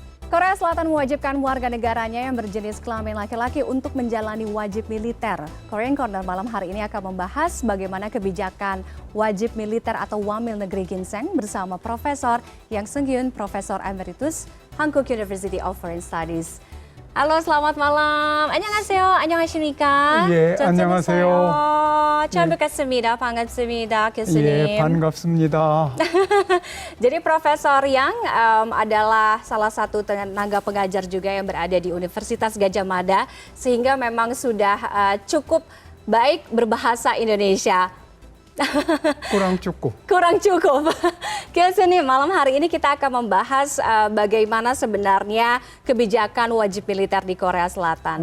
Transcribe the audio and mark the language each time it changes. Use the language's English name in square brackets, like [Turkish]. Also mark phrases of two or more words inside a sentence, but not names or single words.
[Indonesian] Korea Selatan mewajibkan warga negaranya yang berjenis kelamin laki-laki untuk menjalani wajib militer. Korean Corner malam hari ini akan membahas bagaimana kebijakan wajib militer atau Wamil Negeri Ginseng bersama Profesor Yang Seung-hyun, Profesor Emeritus Hankook University of Foreign Studies. Halo, selamat malam. [Korean] 안녕하세요. 안녕하십니까? 예, 안녕하세요. 처음 뵙겠습니다. 반갑습니다, 교수님. 예, 반갑습니다. [Indonesian] Jadi Profesor Yang adalah salah satu tenaga pengajar juga yang berada di Universitas Gadjah Mada, sehingga memang sudah cukup baik berbahasa Indonesia. Kurang cukup. Kurang cukup. 교수님, malam hari ini kita akan membahas bagaimana sebenarnya kebijakan wajib militer di Korea Selatan.